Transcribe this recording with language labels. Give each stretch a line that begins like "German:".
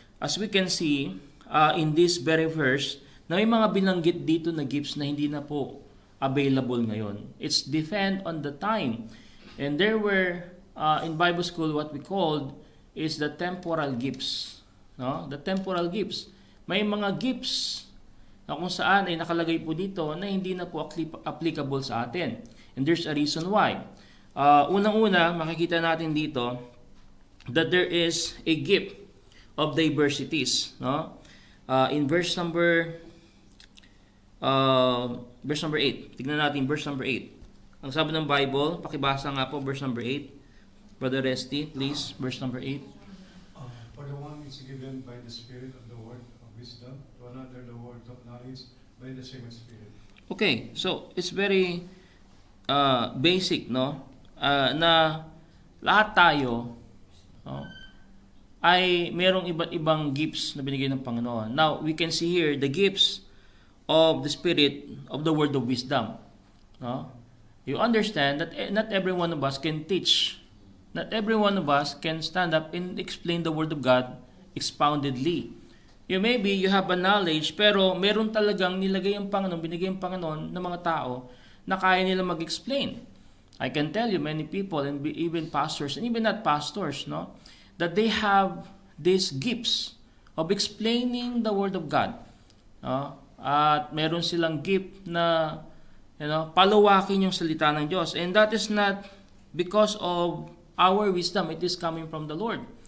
English: As we can see in this very verse,
Filipino: na may mga binanggit dito na gifts na hindi na po available ngayon.
English: It's depend on the time. And there were, in Bible school, what we called is the temporal gifts. No? The temporal gifts.
Filipino: May mga gifts na kung saan ay nakalagay po dito na hindi na po applicable sa atin.
English: And there's a reason why.
Filipino: Unang-una, makikita natin dito
English: that there is a gift of diversities. No? In verse number 8.
Filipino: Tignan natin verse number 8. Ang sabi ng Bible, pakibasa nga po verse number 8.
English: Brother Resty, please, verse number 8. For the one is given by the Spirit of the word of wisdom, to another the word of knowledge by the same Spirit. Okay, so it's very basic, no?
Filipino: Na lahat tayo ay merong iba't ibang gifts na binigay ng Panginoon.
English: Now, we can see here the gifts of the Spirit of the word of wisdom. No? You understand that not every one of us can teach. Not every one of us can stand up and explain the Word of God expoundedly. Maybe you have a knowledge,
Filipino: pero meron talagang nilagay ang Panginoon, binigay ang Panginoon ng mga tao na kaya nila mag-explain.
English: I can tell you many people, and even pastors, and even not pastors, no, that they have these gifts of explaining the Word of God.
Filipino: At meron silang gift na palawakin yung salita ng Diyos.
English: And that is not because of our wisdom, it is coming from the Lord.